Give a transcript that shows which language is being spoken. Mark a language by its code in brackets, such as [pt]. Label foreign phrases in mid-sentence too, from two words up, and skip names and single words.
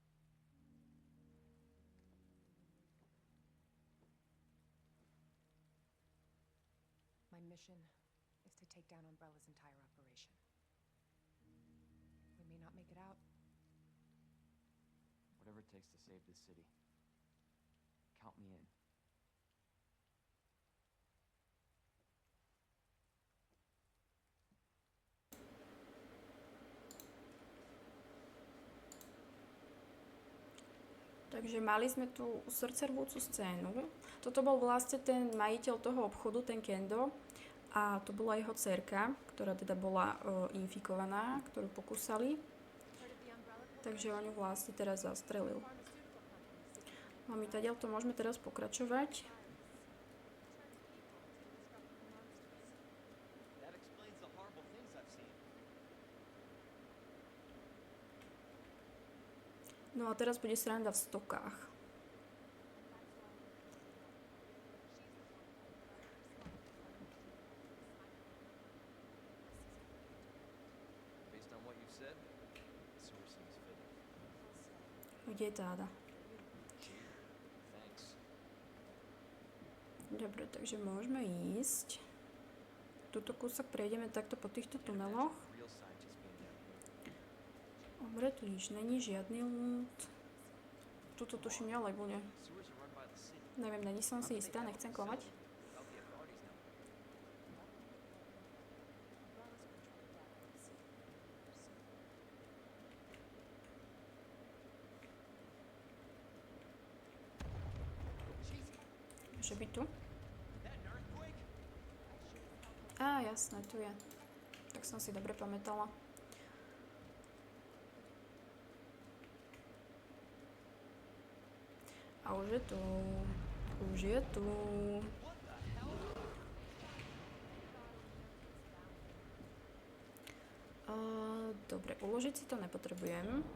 [en] My mission is to take down Umbrella's entire operation. We may not make it out. Whatever it takes to save this city. Count me in. [sk] Takže mali sme tu srdcervúcu scénu. Toto bol vlastne ten majiteľ toho obchodu, ten Kendo. A to bola jeho dcerka, ktorá teda bola infikovaná, ktorú pokúsali. Takže on ju vlastne teraz zastrelil. No a my tadiaľ to môžeme teraz pokračovať. [en] That explains the horrible things I've seen. [sk] No a teraz bude sranda v Stokách. [en] Based on what you said, the sewer seems fitting. [sk] Kde je táda? [en] Thanks. [sk] Dobre, takže môžeme ísť. Tuto kúsok prejdeme takto po týchto tuneloch. [en] Real scientists being down here. [sk] Dobre, tu nič není, žiadny loot. Tuto tuším ďalej bude. [en] Sewers are run by the city. [sk] Neviem, není som si [en] How could they [sk] istá, [en] have a [sk] nechcem klamať. [en] facility without the authorities knowing? Umbrella's controlled death in the city. [sk] Že by tu? [en] That an earthquake? [sk] Á, jasné, tu je. Tak som si dobre pamätala. A už je tu. Už je tu. Dobre, uložiť si to nepotrebujem.